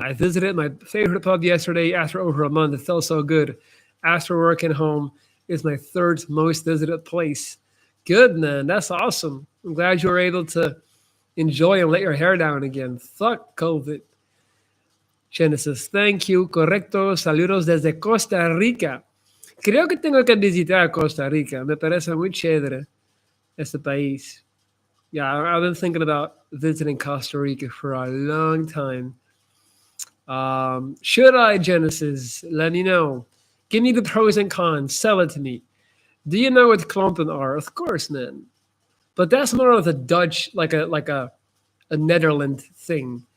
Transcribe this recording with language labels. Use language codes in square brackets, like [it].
[en] I visited my favorite pub yesterday after over a month. It felt so good. After working home is my third most visited place. Good, man. That's awesome. I'm glad you were able to enjoy and let your hair down again. Fuck COVID. Genesis, thank you. [es] Correcto. Saludos desde Costa Rica. Creo que tengo que visitar Costa Rica. Me parece muy chévere este país. [en] Yeah, I've been thinking about visiting Costa Rica for a long time. Should I, Genesis? Let me know. Give me the pros and cons. Sell it to me. Do you know what klompen are? Of course, man. But that's more of a Dutch, like a Netherland thing.